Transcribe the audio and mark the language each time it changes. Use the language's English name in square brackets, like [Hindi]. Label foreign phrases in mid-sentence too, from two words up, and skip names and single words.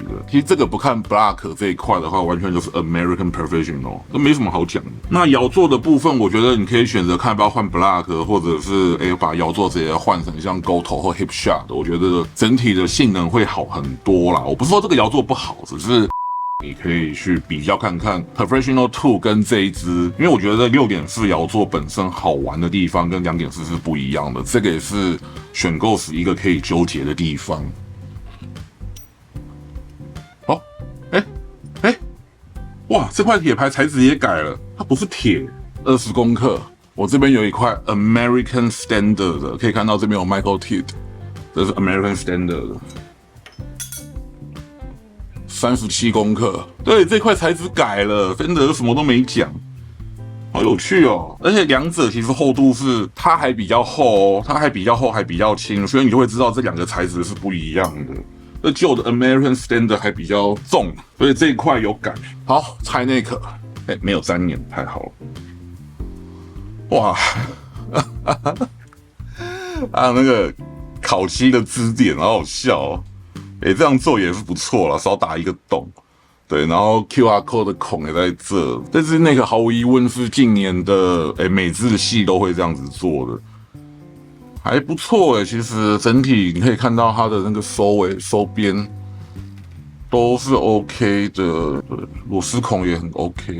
[Chinese] 其實這個不看 block 這一塊的話，完全就是 American Professional， 都沒什麼好講的。那窯做的部分，我覺得你可以選擇看要不要換 block， 或者是把窯做直接換成像 Gotoh 或 Hipshot， 我覺得整體的性能會好很多啦。我不是說這個窯做不好，只是你可以去比較看看 Professional 2 跟這一支，因為我覺得6.4窯做本身好玩的地方跟2.4是不一樣的，這個也是選購時一個可以糾結的地方。哦，哇，這塊鐵牌材質也改了，它不是鐵，20公克。我這邊有一塊 American Standard 的，可以看到這邊有 Michael Tidd， 這是 American Standard 的。37公克，對，這塊材質改了，Fender什麼都沒講，好有趣哦！而且兩者其實厚度是，它還比較厚哦，它還比較厚，還比較輕，所以你就會知道這兩個材質是不一樣的。那舊的 American Standard 還比較重，所以這一塊有改。好，拆內殼，沒有粘黏，太好了。哇，那個烤漆的支點，好好笑哦。這樣做也是不錯啦，少打一個洞，對，然後 [English] QR code [Chinese] 的孔也在這，但是那個毫無疑問是近年的美制系都會這樣子做的，還不錯其實整體你可以看到它的那個收邊都是 OK 的，對，螺絲孔也很 OK。